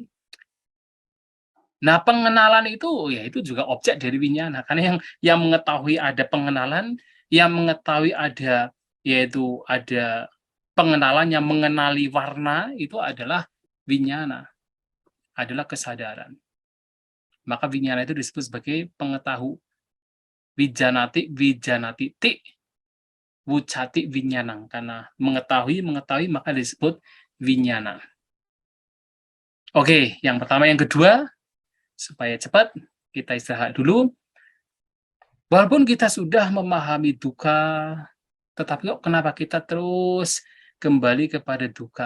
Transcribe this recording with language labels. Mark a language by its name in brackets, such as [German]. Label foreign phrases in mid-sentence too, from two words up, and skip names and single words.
[Indonesian] Nah, pengenalan itu ya itu juga objek dari winyana, karena yang mengetahui ada pengenalan, yang mengetahui ada yaitu ada pengenalan yang mengenali warna itu adalah winyana, adalah kesadaran. Maka winyana itu disebut sebagai pengetahu. [Pali] Wijanati ti wucati winyanang, [Indonesian] karena mengetahui maka disebut winyana. Oke, yang pertama, yang kedua, supaya cepat kita istirahat dulu. Walaupun kita sudah memahami duka, tetapi kok kenapa kita terus kembali kepada duka?